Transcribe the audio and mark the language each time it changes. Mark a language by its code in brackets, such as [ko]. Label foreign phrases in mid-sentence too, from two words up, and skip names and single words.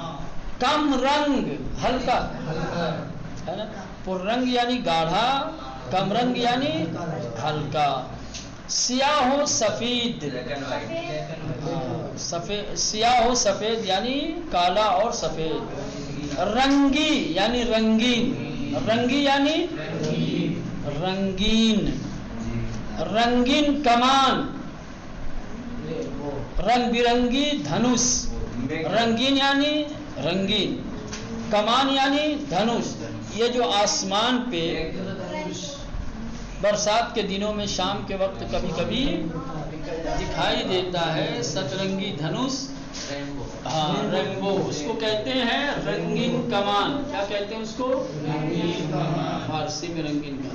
[fa] کم رنگ [ur] ہلکا ہے نا. پررنگ یعنی گاڑھا [fa] کم رنگ [ur] یعنی ہلکا. [fa] سیاہ و سفید سیاہ و سفید [ur] یعنی کالا اور سفید. رنگی یعنی رنگین. رنگی یعنی رنگین. [fa] رنگین کمان. [ur] رنگ برنگی دھنوش. رنگین یعنی رنگین. کمان یعنی دھنوش. یہ جو آسمان پہ برسات کے دنوں میں شام کے وقت کبھی کبھی دکھائی دیتا ہے سترنگی دھنوش. ہاں رینبو اس کو کہتے ہیں [fa] رنگین کمان. [ur] کیا کہتے ہیں اس کو فارسی میں [fa] رنگین کمان.